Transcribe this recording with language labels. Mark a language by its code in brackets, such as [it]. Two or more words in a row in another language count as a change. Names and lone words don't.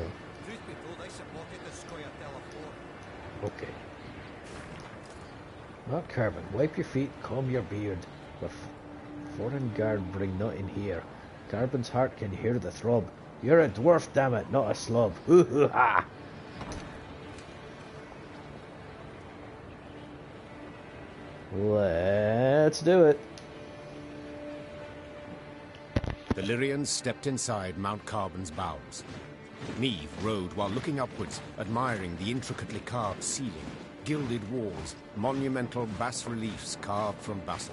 [en] Truth be told, I supported the Squire Delafour. Okay. Mount Carbon, wipe your feet, comb your beard. But foreign guard bring not in here. Carbon's heart can hear the throb. You're a dwarf, damn it, not a slob. Hoo hoo ha! Let's do it. The Lyrians stepped inside Mount Carbon's bowels. Meve rode while looking upwards, admiring the intricately carved ceiling, gilded walls, monumental bas-reliefs carved from basalt.